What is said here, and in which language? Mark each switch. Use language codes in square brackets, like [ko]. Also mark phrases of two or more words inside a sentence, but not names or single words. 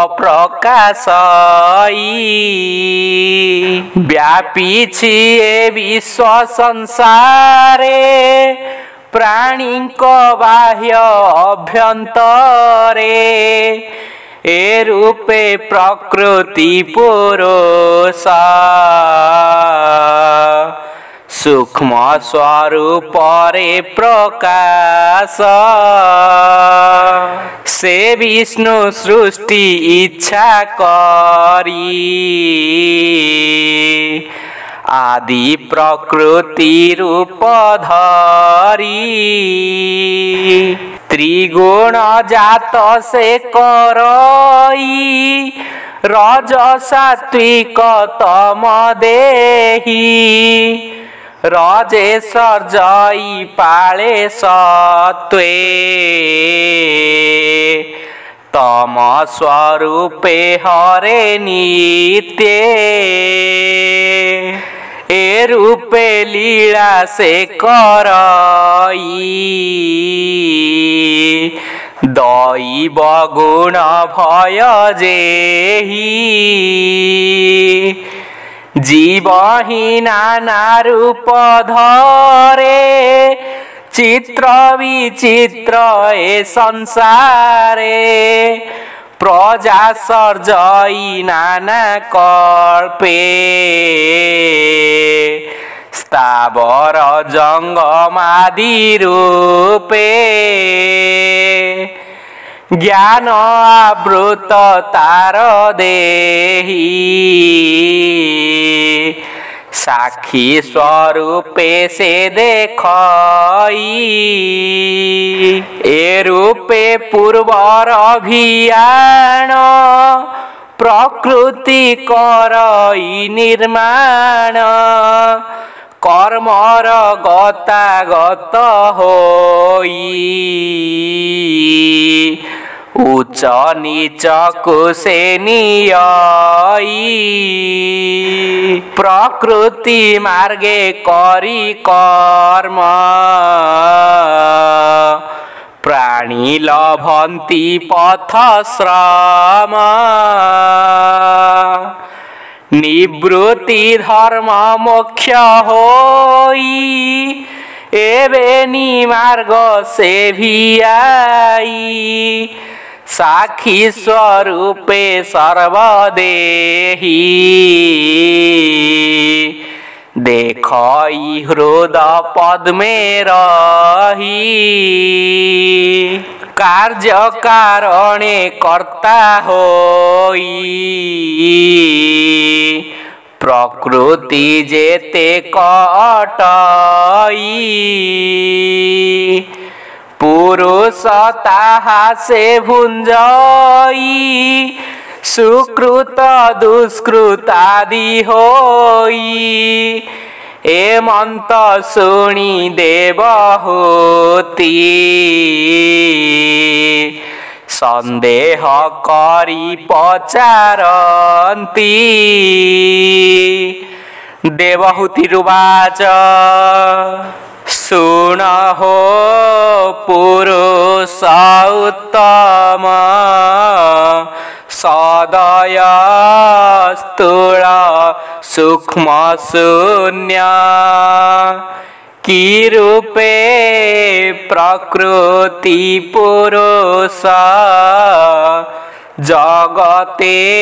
[or] ପ୍ରକାଶଇ ବ୍ୟାପୀ ଛିଏ ବିଶ୍ୱ ସଂସାରେ ପ୍ରାଣୀ କୋ ବାହ୍ୟ ଅଭ୍ୟନ୍ତରେ ଏ ରୂପେ ପ୍ରକୃତି ପୁରୁଷ ସୂକ୍ଷ୍ମ ସ୍ୱରୂପ ରେ ପ୍ରକାଶ ସେ ବିଷ୍ଣୁ ସୃଷ୍ଟି ଇଚ୍ଛା କରୀ ଆଦି ପ୍ରକୃତି ରୂପ ଧରୀ ତ୍ରିଗୁଣ ଜାତ ସେ କରଇ ରଜ ସାତ୍ୱିକ ତମ ଦେହୀ ରଜେ ସର୍ଜଇ ପାଳେ ସତ୍ୱେ ତମ ସ୍ୱରୂପେ ହରେ ନିତ୍ୟ ଏ ରୂପେ ଲୀଳା ସେ କରଇ ଦୈବ ଗୁଣ ଭୟ ଯେହି ଜୀବ ହି ନାନା ରୂପ ଧରେ ଚିତ୍ର ବିଚିତ୍ର ଏ ସଂସାରେ ପ୍ରଜା ସର୍ଜଇ ନାନା କଳ୍ପେ ସ୍ଥାବର ଜଙ୍ଗମାଦି ରୂପେ ଜ୍ଞାନ ଆବୃତ ତାର ଦେହୀ ସାକ୍ଷୀ ସ୍ୱରୂପେ ସେ ଦେଖଇ ଏ ରୂପେ ପୂର୍ବର ଅଭିଯାନ ପ୍ରକୃତି କରଇ ନିର୍ମାଣ କର୍ମର ଗତାଗତ ହୋଇ ଉଚ୍ଚ ନୀଚ କୁସେ ନିୟଇ ପ୍ରକୃତି ମାର୍ଗେ କରୀ କର୍ମ ପ୍ରାଣୀ ଲଭନ୍ତି ପଥ ଶ୍ରମ ନିବୃତ୍ତି ଧର୍ମ ମୋକ୍ଷ ହୋଇ ଏବେ ନିମାର୍ଗ ସେ ଭି ଆଇ ସାକ୍ଷୀ ସ୍ୱରୂପେ ସର୍ବଦେହୀ ଦେଖଇ ହୃଦ ପଦ୍ମେ ରହି କାର୍ଯ୍ୟ କାରଣେ କର୍ତ୍ତା ହୋଇ ପ୍ରକୃତି ଯେତେ କଟଇ ପୁରୁଷ ତାହା ସେ ଭୁଞ୍ଜଇ ସୁକୃତ ଦୁଷ୍କୃତ ଆଦି ହୋଇ ଏମନ୍ତ ଶୁଣୀ ଦେବହୂତି ସନ୍ଦେହ କରୀ ପଚାରନ୍ତି ଦେବହୂତିରୁବାଚ ଶୁଣ ହୋ ପୁରୁଷ ଉତ୍ତମ ସଦୟ ସ୍ଥୂଳ ସୂକ୍ଷ୍ମ ଶୂନ୍ୟ କି ରୂପେ ପ୍ରକୃତି ପୁରୁଷ ଜଗତେ